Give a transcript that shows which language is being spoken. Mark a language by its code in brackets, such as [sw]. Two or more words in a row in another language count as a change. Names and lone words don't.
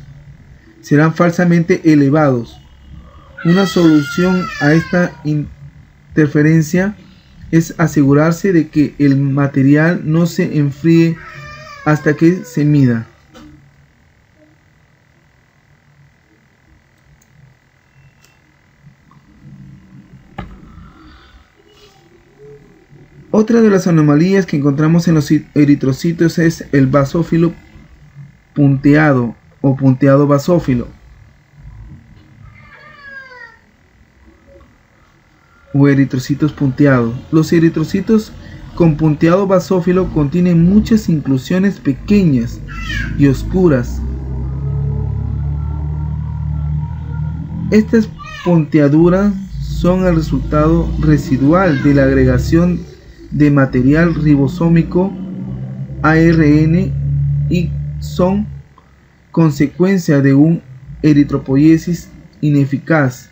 [es] Serán falsamente elevados. Una solución a esta interferencia es asegurarse de que el material no se enfríe hasta que se mida. Otra de las anomalías que encontramos en los eritrocitos es el basófilo punteado o punteado basófilo, o eritrocitos punteados. Los eritrocitos con punteado basófilo contienen muchas inclusiones pequeñas y oscuras. Estas punteaduras son el resultado residual de la agregación de material ribosómico ARN y son consecuencia de un eritropoiesis ineficaz.